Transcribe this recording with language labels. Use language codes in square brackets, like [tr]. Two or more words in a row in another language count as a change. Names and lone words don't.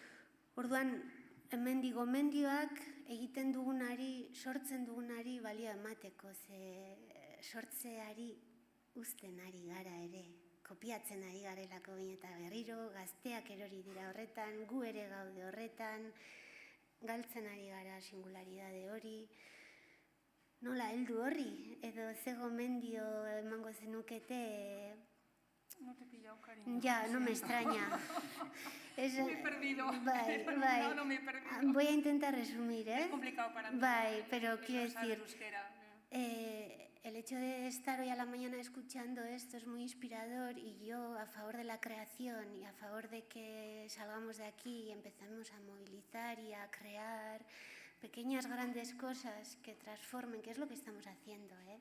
[eu] Orduan, hemendik gomendioak egiten dugunari, sortzen dugunari balioa emateko, ze sortzeari uzten ari gara ere, kopiatzen ari garelako eta berriro, gazteak erori dira horretan, gu ere gaude horretan, galtzen ari gara singularidade hori, nola heldu horri, edo ze gomendio emango zenukete. [es] No te he pillado, cariño. Ya, no me extraña. Me he perdido. [eu] Bai. [es] No me he perdido. Voy a intentar resumir, ¿eh? Es complicado para mí. Bai, pero quiero decir, Euskera. el hecho de estar hoy a la mañana escuchando esto es muy inspirador, y yo a favor de la creación y a favor de que salgamos de aquí y empecemos a movilizar y a crear pequeñas grandes cosas que transformen, que es lo que estamos haciendo, ¿eh?